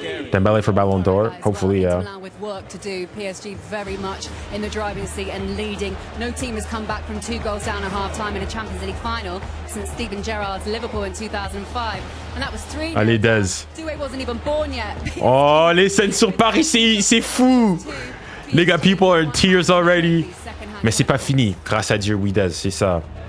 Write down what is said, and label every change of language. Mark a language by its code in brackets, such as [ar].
[en] Dembele for Ballon d'Or, hopefully, yeah. With work to do, PSG very much in the driving seat and leading. No team has come back from 2 goals down at half-time in a Champions League final since Steven Gerrard's Liverpool in 2005. And that was 3. [fr] Allez, Dez. [en] 𝙀𝙖 wasn't even born yet. [fr] Oh, les scènes sur Paris, c'est fou. Les gars, [en] people are in tears already. [fr] Mais c'est pas fini, grâce à Dieu, oui, Dez, c'est ça.